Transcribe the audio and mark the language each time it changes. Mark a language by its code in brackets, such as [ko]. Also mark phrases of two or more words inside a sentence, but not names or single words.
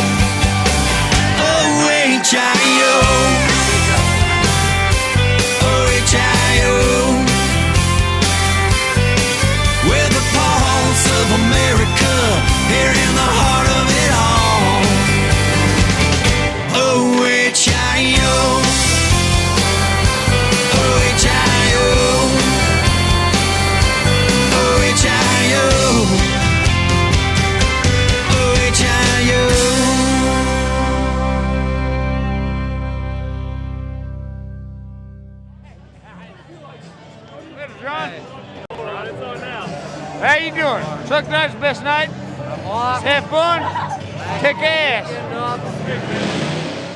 [en] O-H-I-O, O-H-I-O. We're the pulse of America, here in the heart of it all. O-H-I-O, O-H-I-O, O-H-I-O, O-H-I-O. How you doing? Truck night's best night. Have fun. Kick ass.